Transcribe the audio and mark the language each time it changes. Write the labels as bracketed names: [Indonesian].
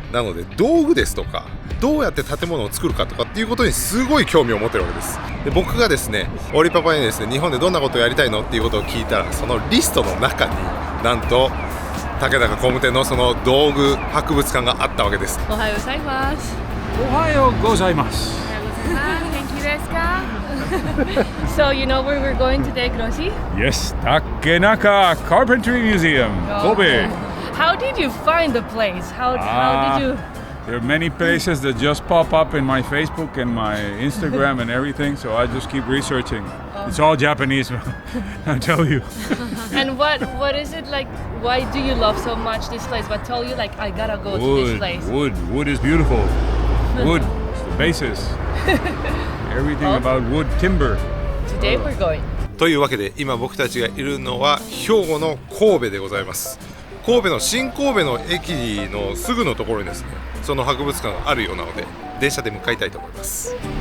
[Japanese] なので道具ですとか、どうやって建物を作るかとかっていうことにすごい興味を持ってるわけです。で、僕がですね、オリパパにですね、日本でどんなことをやりたいのっていうことを聞いたら、そのリストの中になんと竹中工務店のその道具博物館があったわけです。おはようございます。おはようございます。元気ですか？ [English] So you know where we're going today, Kroshi? Yes, Takenaka Carpentry Museum, Kobe. How did you find the place? How did you? There are many places that just pop up in my Facebook and my Instagram and everything, so I just keep researching. It's all Japanese, I tell you. And what is it like? Why do you love so much this place? What told you like I gotta go to this place? Wood is beautiful. Wood is the basis. Everything about wood, timber. Today we're going. [Japanese] というわけで今僕たちがいるのは兵庫の神戸でございます。神戸の新神戸の駅のすぐのところにですね、その博物館があるようなので電車で向かいたいと思います。